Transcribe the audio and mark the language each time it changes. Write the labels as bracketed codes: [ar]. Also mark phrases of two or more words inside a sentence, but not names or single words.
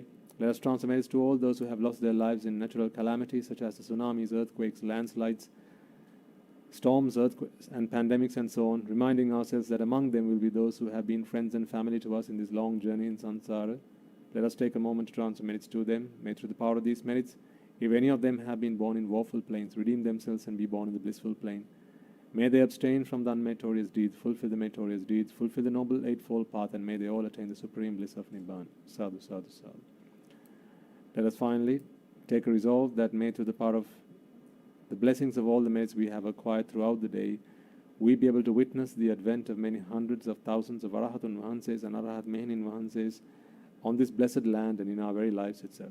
[en] Let us transfer merits to all those who have lost their lives in natural calamities such as the tsunamis, earthquakes, landslides, storms, earthquakes, and pandemics and so on, reminding ourselves that among them will be those who have been friends and family to us in this long journey in samsara. Let us take a moment to transfer merits to them. May through the power of these merits, if any of them have been born in woeful plains, redeem themselves and be born in the blissful plane. May they abstain from the unmeritorious deeds, fulfill the meritorious deeds, fulfill the noble eightfold path, and may they all attain the supreme bliss of Nibbana. [pi] Sadhu, sadhu, sadhu. [en] Let us finally take a resolve that may through the power of the blessings of all the merits we have acquired throughout the day, we be able to witness the advent of many hundreds of thousands of [si] Arahatun Vahanses [en] and [si] Arahat Mehenin Vahanses [en] on this blessed land and in our very lives itself.